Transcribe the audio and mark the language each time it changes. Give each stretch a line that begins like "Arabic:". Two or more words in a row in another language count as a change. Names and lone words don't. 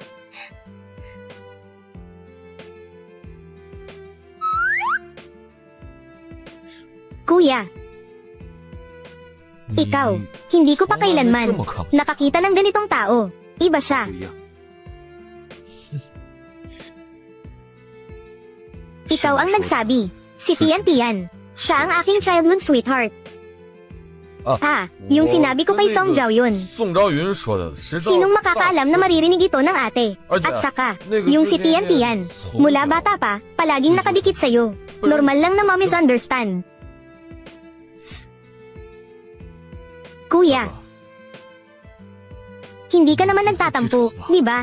Filipino: Kuya, ikaw, hindi ko pa kailanman nakakita ng ganitong tao. Iba siya. Ikaw ang nagsabi. Si Tian Tian. Siya ang aking
English: childhood sweetheart.
Filipino: Yung sinabi ko kay Song Zhao yun.
Chinese: 宋昭云说的是
Filipino: Sinong makakaalam na maririnig ito ng ate? At saka, yung si Tian Tian. Mula bata pa, palaging nakadikit sa'yo. Normal lang na ma-misunderstand. Kuya, hindi ka naman nagtatampo, di ba?